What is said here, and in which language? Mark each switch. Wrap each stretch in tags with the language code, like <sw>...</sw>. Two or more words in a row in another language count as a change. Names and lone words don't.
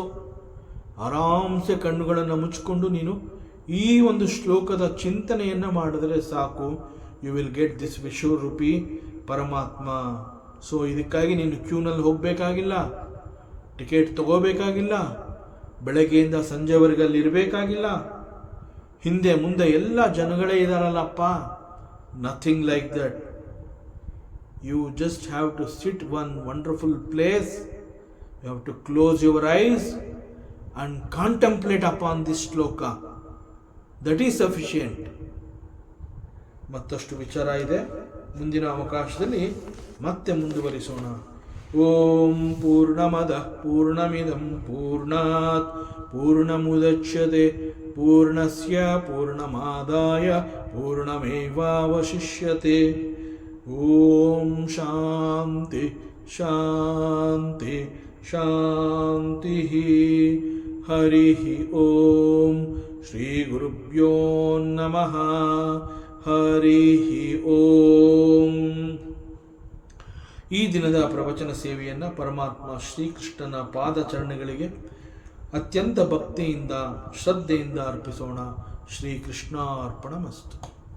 <kn>ಆರಾಮ್ಸೆ ಕಣ್ಣುಗಳನ್ನು ಮುಚ್ಕೊಂಡು ನೀನು ಈ ಒಂದು ಶ್ಲೋಕದ ಚಿಂತನೆಯನ್ನು ಮಾಡಿದ್ರೆ ಸಾಕು.</kn> <en>you will get this</en> <kn>ವಿಶ್ವರೂಪಿ ಪರಮಾತ್ಮ. ಸೊ ಇದಕ್ಕಾಗಿ ನೀನು ಕ್ಯೂನಲ್ಲಿ ಹೋಗಬೇಕಾಗಿಲ್ಲ, ಟಿಕೆಟ್ ತಗೋಬೇಕಾಗಿಲ್ಲ, ಬೆಳಗ್ಗೆಯಿಂದ ಸಂಜೆವರೆಗೆ ಅಲ್ಲಿ ಇರಬೇಕಾಗಿಲ್ಲ. ಹಿಂದೆ ಮುಂದೆ ಎಲ್ಲ ಜನಗಳೇ ಇದ್ದಾರಲ್ಲಪ್ಪ.</kn> <en>nothing like that. You just have to sit one wonderful place. You have to close your eyes and contemplate upon this shloka. That is sufficient.</en> <kn>ಮತ್ತಷ್ಟು ವಿಚಾರ ಇದೆ, ಮುಂದಿನ ಅವಕಾಶದಲ್ಲಿ ಮತ್ತೆ ಮುಂದುವರಿಸೋಣ.</kn> <sa>ಓಂ ಪೂರ್ಣಮದಃ ಪೂರ್ಣಮಿದಂ ಪೂರ್ಣಾತ್ ಪೂರ್ಣಮುದಚ್ಯತೆ ಪೂರ್ಣಸ್ಯ ಪೂರ್ಣಮಾದಾಯ ಪೂರ್ಣಮೇವಾವಶಿಷ್ಯತೆ. ಓಂ ಶಾಂತಿ ಶಾಂತಿ ಶಾಂತಿ. ಹರಿ ಓಂ. ಶ್ರೀ ಗುರುಭ್ಯೋ ನಮಃ. ಹರಿ ಓಂ.</sa> <kn>ಈ ದಿನದ ಪ್ರವಚನ ಸೇವೆಯನ್ನು ಪರಮಾತ್ಮ ಶ್ರೀಕೃಷ್ಣನ ಪಾದಚರಣೆಗಳಿಗೆ ಅತ್ಯಂತ ಭಕ್ತಿಯಿಂದ ಶ್ರದ್ಧೆಯಿಂದ ಅರ್ಪಿಸೋಣ.</kn> <sa>ಶ್ರೀಕೃಷ್ಣಾರ್ಪಣಮಸ್ತು.</sa>